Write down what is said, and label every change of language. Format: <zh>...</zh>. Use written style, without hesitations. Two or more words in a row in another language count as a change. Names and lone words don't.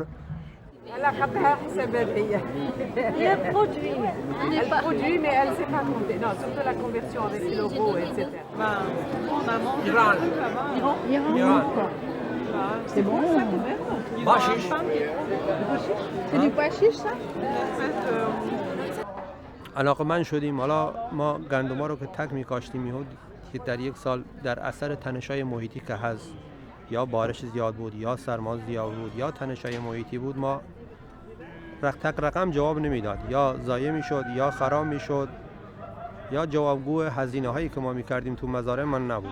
<fr>Elle a elle produit. Elle produit, mais elle ne sait pas compter. Non, surtout la conversion avec l'euro, etc. On a mangé Iran. C'est bon ça quand même? Pois chiche. C'est du pois chiche ça?</fr> <fa>علاقه‌مند شدیم. حالا ما گندما رو که تک می‌کاشتیم که در یک سال در اثر تنش‌های محیطی که هست یا بارش زیاد بود یا سرما زیاد بود یا تنش‌های محیطی بود ما تک رقم جواب نمیداد، یا ضایع میشد یا خراب میشد یا جوابگو هزینه‌هایی که ما می‌کردیم تو مزارع من نبود.</fa>